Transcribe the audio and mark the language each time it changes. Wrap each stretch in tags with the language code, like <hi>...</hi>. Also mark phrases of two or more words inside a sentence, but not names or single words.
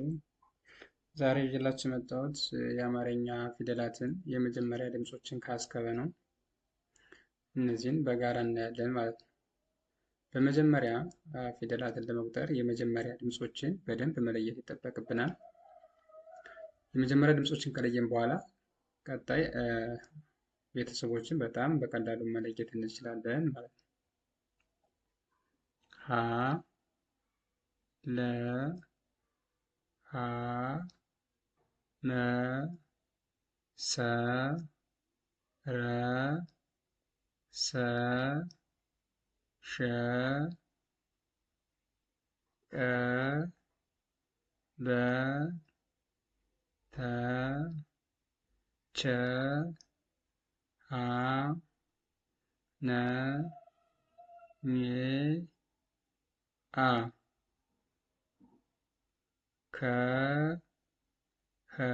<am>ዛሬ ይዤላችሁ የመጣሁት የአማርኛ ፊደላትን የመጀመሪያ ድምጾችን ካስከበ ነው። እነዚህን በጋራ እናያለን ማለት ነው። በመጀመሪያ ፊደላትን ለመቁጠር የመጀመሪያ ድምጾችን በደንብ መለየት ይጠበቅብናል። የመጀመሪያ ድምጾችን ከለየን በኋላ ቀጣይ ቤተሰቦችን በጣም በቀላሉ መለየት እንችላለን ማለት ነው። ሀ ለ ሀ መ ሰ ረ ሰ ሸ ቀ በ ተ ቸ ሀ ነ ሜ አ ከ ኸ</am>